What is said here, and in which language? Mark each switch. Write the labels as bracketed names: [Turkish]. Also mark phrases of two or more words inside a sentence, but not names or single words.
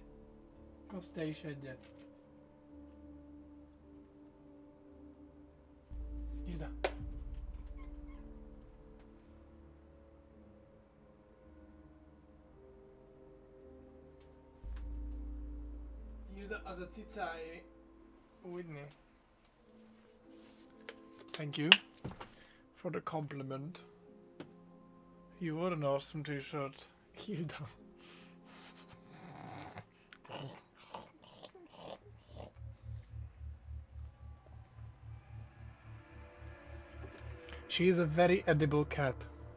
[Hungarian] Kapsz te is egyet. Hilda. Hilda, az a cicáé. Úgyni. [English] Thank you for the compliment. You wore an awesome t-shirt, Hilda. She is a very edible cat.